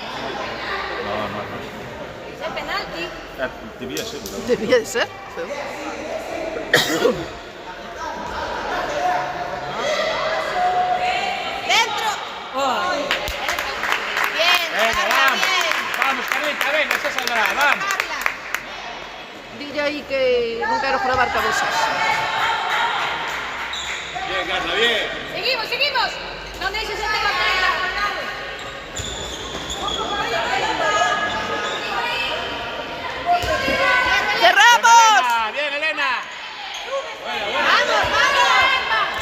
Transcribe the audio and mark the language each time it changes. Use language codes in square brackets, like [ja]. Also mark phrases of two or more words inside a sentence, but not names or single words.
[es] Es penalti. Debía ser. Debía de ser. Dentro. Bien, Venga, Carla, vamos. bien. Vamos, Carlita, venga, esa saldrá, vamos. Carla. [gl] Dille aí que non quero probar cabezas. [es] Bien, Carla, bien. Seguimos, seguimos. No dejes este papel. ¡Cerramos! Bien, Elena. Vamos, vamos.